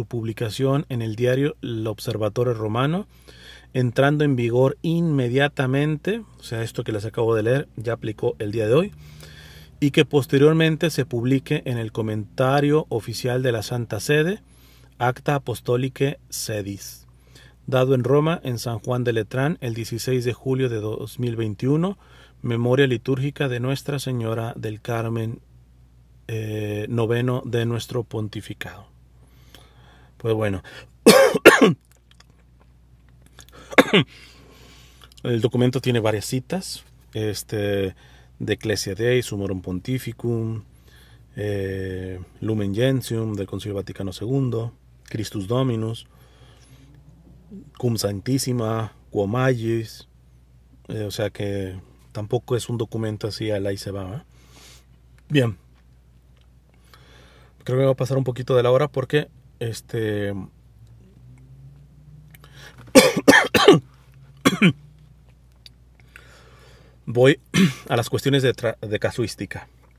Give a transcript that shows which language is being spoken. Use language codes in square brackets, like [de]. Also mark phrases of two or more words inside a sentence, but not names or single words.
[es] publicación en el diario El Observatore Romano, entrando en vigor inmediatamente, o sea, esto que les acabo de leer ya aplicó el día de hoy, y que posteriormente se publique en el comentario oficial de la Santa Sede, Acta Apostolicae Sedis, dado en Roma, en San Juan de Letrán, el 16 de julio de 2021, memoria litúrgica de Nuestra Señora del Carmen, noveno de nuestro pontificado. Pues bueno, el documento tiene varias citas, de Ecclesia Dei, Summorum Pontificum, Lumen Gentium del Concilio Vaticano II, Christus Dominus, Cum Sanctissima, Quo Magis, o sea que tampoco es un documento así al ahí se va, ¿eh? Bien, creo que me va a pasar un poquito de la hora porque voy a las cuestiones de casuística.